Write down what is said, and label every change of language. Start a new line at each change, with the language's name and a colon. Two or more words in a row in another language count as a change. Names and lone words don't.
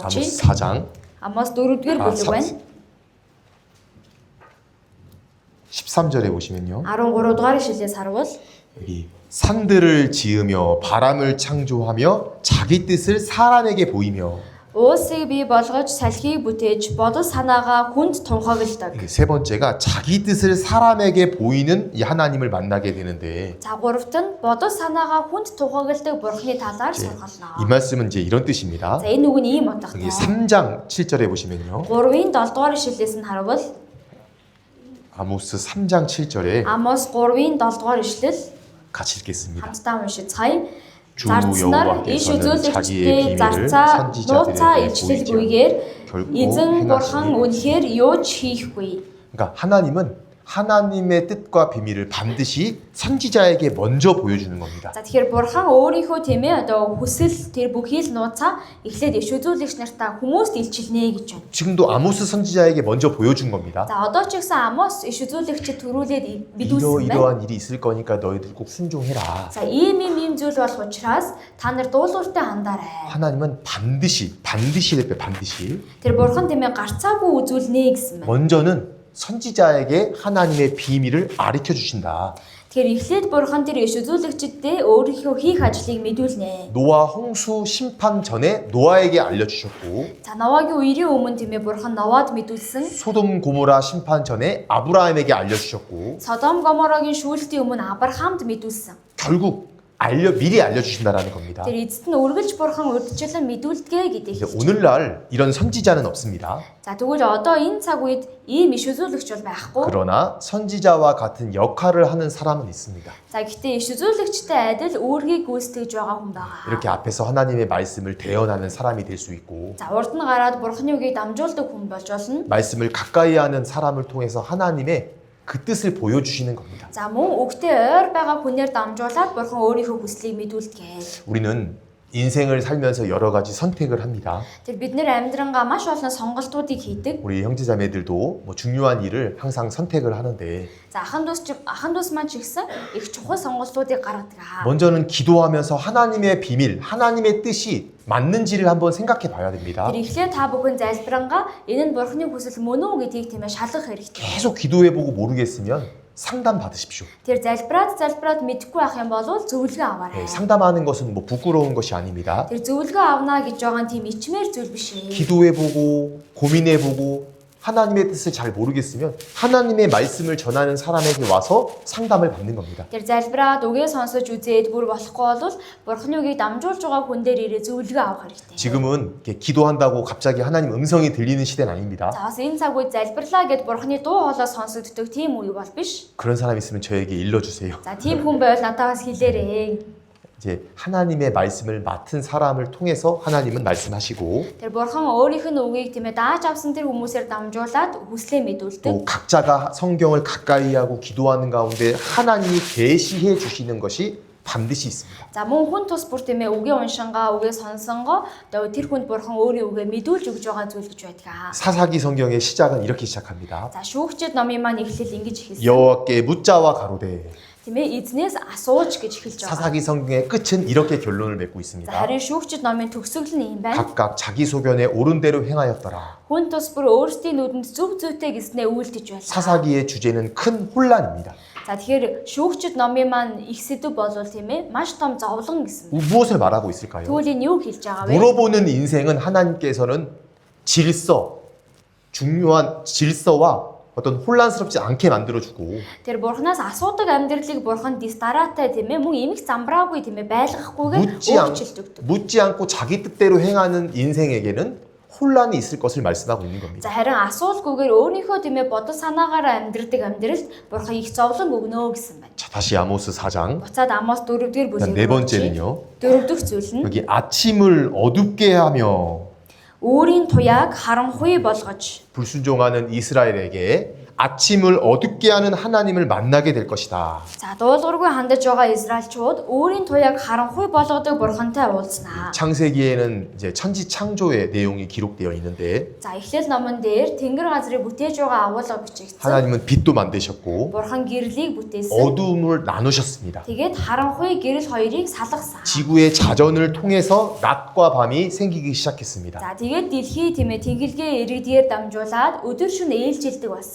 Korean: 아모스 очие. 4장
Mongolian: Амос 4-р бүлэг байна.
Korean: 13절에 보시면요.
Mongolian: 13 дугаар ишлэлээс харвал
Korean: 여기 산들을 지으며 바람을 창조하며 자기 뜻을 사람에게 보이며
Mongolian: уусыг бий болгож салхийг бүтээж бодол санаагаа хүнд тунхагладаг.
Korean: 이게 세 번째가 자기 뜻을 사람에게 보이는 이 하나님을 만나게 되는데
Mongolian: За гуравт нь бодол санаагаа хүнд тунхагладаг бурхны талаар
Korean: 이
Mongolian: сургална.
Korean: 말씀은 이제 이런 뜻입니다.
Mongolian: За энэ үг нь ийм
Korean: 여기
Mongolian: утгатай.
Korean: 3장 7절에 보시면요.
Mongolian: 3-ын 7 дугаар ишлэлээс нь харвал
Korean: 아모스 3장 7절에
Mongolian: Амос 3-ын 7 дугаар ишлэл
Korean: 같이 읽겠습니다.
Mongolian: хамтдаа уншицгаая.
Korean: 주
Mongolian: Зарцнаар иш
Korean: 여호와께서는 자기의
Mongolian: үзүүлэгчдээ
Korean: 비밀을
Mongolian: зарцаа
Korean: 선지자들에게
Mongolian: нууцаа илчлэлгүйгээр
Korean: 결코
Mongolian: Эзэн бурхан
Korean: 행하시니.
Mongolian: үнэхээр юу ч хийхгүй.
Korean: 그러니까 하나님은 하나님의 뜻과 비밀을 반드시 선지자에게 먼저 보여주는 겁니다.
Mongolian: За тэгэхээр бурхан өөрийнхөө тийм ээ одоо хүсэл тэр бүхий л нууцаа эхлээд иш үзүүлэгч нартаа хүмүүст илчилнэ гэж байна.
Korean: 지금도 아모스 선지자에게 먼저 보여준 겁니다.
Mongolian: За одоо ч гэсэн Амос иш үзүүлэгчд төрүүлээд бидүүлсэн байна.
Korean: 이러이러한 일이 있을 거니까 너희들 꼭 순종해라.
Mongolian: За ийм зүйл болох учраас та нар дуулууртай хандаарай.
Korean: 하나님은 반드시 반드시
Mongolian: Тэр бурхан тийм ээ гарцаагүй үзүүлнэ гэсэн байна.
Korean: 먼저는 선지자에게 하나님의 비밀을 가르쳐 주신다.
Mongolian: Тэгэхээр эхлээд бурхан тэр иш үзүүлэгчдэд өөрийнхөө хийх ажлыг мэдүүлнэ.
Korean: 노아 홍수 심판 전에 노아에게 알려주셨고
Mongolian: За Новагийн үерийн өмнө тийм ээ бурхан Новад мэдүүлсэн.
Korean: 소돔 고모라 심판 전에 아브라함에게 알려주셨고
Mongolian: Содом Гоморогийн шүүлтийн өмнө Авраамд мэдүүлсэн.
Korean: 결국 미리 알려주신다라는 겁니다.
Mongolian: Тэр эцэст нь үргэлж бурхан урьдчилан мэдүүлдэг гэдэг.
Korean: 이제 오늘날 이런 선지자는 없습니다.
Mongolian: За тэгвэл одоо энэ цаг үед ийм иш үзүүлэгч бол байхгүй.
Korean: 그러나 선지자와 같은 역할을 하는 사람은 있습니다.
Mongolian: За гэхдээ иш үзүүлэгчтэй адил үүргийг гүйцэтгэж байгаа хүн байгаа.
Korean: 이렇게 앞에서 하나님의 말씀을 대언하는 사람이 될 수 있고
Mongolian: За урд нь гараад бурханы үгийг дамжуулдаг хүн болж болно.
Korean: 말씀을 가까이 하는 사람을 통해서 하나님의 그 뜻을 보여주시는 겁니다.
Mongolian: За мөн үгтэй ойр байгаа хүнээр дамжуулаад бурхан өөрийнхөө хүслийг мэдүүлдэг.
Korean: 우리는 인생을 살면서 여러 가지 선택을 합니다.
Mongolian: Тэр бид нэр амьдрангаа маш олон сонголтуудыг хийдэг.
Korean: 우리 형제자매들도 뭐 중요한 일을 항상 선택을 하는데
Mongolian: За ахан дус маань ч гэсэн их чухал сонголтуудыг гаргадаг.
Korean: 먼저는 기도하면서 하나님의 비밀, 하나님의 뜻이 맞는지를 한번 생각해 봐야 됩니다.
Mongolian: Тэр эхлээд та бүхэн залбирангаа энэ нь бурханы хүсэл мөн үү гэдгийг тийм ээ шалгах хэрэгтэй.
Korean: 계속 기도해보고 모르겠으면 상담 받으십시오.
Mongolian: Тэр залбираад мэдэхгүй байх юм бол зөвлөгөө аваарай.
Korean: 상담하는 것은 뭐 부끄러운 것이 아닙니다.
Mongolian: Тэр зөвлөгөө авна гэж байгаа нь тийм ичмээр зүйл биш ээ.
Korean: 기도해보고 고민해보고 하나님의 뜻을 잘 모르겠으면 하나님의 말씀을 전하는 사람에게 와서 상담을 받는 겁니다.
Mongolian: Тэр залбираад үгээ сонсож үзээд бүр болохгүй бол бурханы үгийг дамжуулж байгаа хүн дээр ирээ зөвлөгөө авах хэрэгтэй.
Korean: 지금은 이렇게 기도한다고 갑자기 하나님 음성이 들리는 시대는 아닙니다.
Mongolian: За бас энэ цаг үед залбирлаа гэд бурханы дуу хоолой сонсогддог тийм үе бол биш.
Korean: 그런 사람 있으면 저에게 일러주세요.
Mongolian: За тийм хүн байвал надаас хэлээрэй.
Korean: 이제 하나님의 말씀을 맡은 사람을 통해서 하나님은 말씀하시고
Mongolian: Тэр бурхан өөрийнх нь үгийг тийм ээ дааж авсан тэр хүмүүсээр дамжуулаад хүслээ мэдүүлдэг.
Korean: 또 각자가 성경을 가까이 하고 기도하는 가운데 하나님이 계시해 주시는 것이 반드시 있습니다.
Mongolian: За мөн хүн тус бүр тийм ээ үгээ уншингаа, үгээ сонсонгоо тэр хүнд бурхан өөрийн үгээ мэдүүлж өгж байгаа зүйл гэж байдаг.
Korean: 사사기 성경의 시작은 이렇게 시작합니다.
Mongolian: За шүүгчд номын маань эхлэл ингэж эхэлсэн.
Korean: 여호와께 묻자와 가로되
Mongolian: Тийм ээ эзнээс асууж гэж эхэлж байгаа.
Korean: 사사기 성경의 끝은 이렇게 결론을 맺고
Mongolian: За
Korean: 있습니다.
Mongolian: харин шүүгчд номын төгсгөл нь юм байна.
Korean: 각각 자기 소견에 옳은 대로 행하였더라.
Mongolian: Хүн тус бүр өөрсдийн нүдэнд зөв зүйтэй гэснээ үйлдэж байлаа.
Korean: 사사기의 주제는 큰 혼란입니다.
Mongolian: За тэгэхээр шүүгчд номын маань их сэдв болвол тийм ээ маш том зовлон гэсэн.
Korean: 무엇을 말하고 있을까요?
Mongolian: Тэгвэл энэ юу хэлж байгаа вэ?
Korean: 물어보는 인생은 하나님께서는 중요한 질서와 어떤 혼란스럽지 않게 만들어주고
Mongolian: Тэр бурхнаас асуудаг амьдралыг бурхан дистараатай тийм ээ мөн эмх замбраагүй тийм ээ байлгахгүйгээр өөрчилдөг.
Korean: 묻지 않고 자기 뜻대로 행하는 인생에게는 혼란이 있을 것을 말씀하고 있는 겁니다.
Mongolian: За харин асуулгүйгээр өөрийнхөө тийм ээ бодол санаагаараа амьдрдаг амьдралд бурхан их зовлон өгнө гэсэн байна.
Korean: 자, 다시 아모스 4장.
Mongolian: Буцаад Амос 4-р бүлэг.
Korean: 네 번째는요.
Mongolian: 4-р зүйл нь
Korean: 여기 아침을 어둡게 하며
Mongolian: өөрийн туяаг харанхуй болгож
Korean: 불순종하는 이스라엘에게 아침을 어둡게 하는 하나님을 만나게 될 것이다.
Mongolian: За дуулуургүй хандаж байгаа Израильчууд өөрийн туяаг харанхуй болгодог бурхантай уулзнаа.
Korean: 창세기에는 이제 천지 창조의 내용이 기록되어 있는데
Mongolian: За эхлэл номон дээр тэнгэр газрыг бүтээж байгаа агуулга бичигдсэн.
Korean: 하나님은 빛도 만드셨고
Mongolian: Бурхан гэрлийг бүтээсэн.
Korean: 어둠을 나누셨습니다.
Mongolian: Тэгээд харанхуй гэрэл хоёрыг салгасан.
Korean: 지구의 자전을 통해서 낮과 밤이 생기기 시작했습니다.
Mongolian: За тэгээд дэлхий тийм ээ тэнгэлгээ иргэдгээр дамжуулаад өдөр шөнө ээлжилдэг болсон.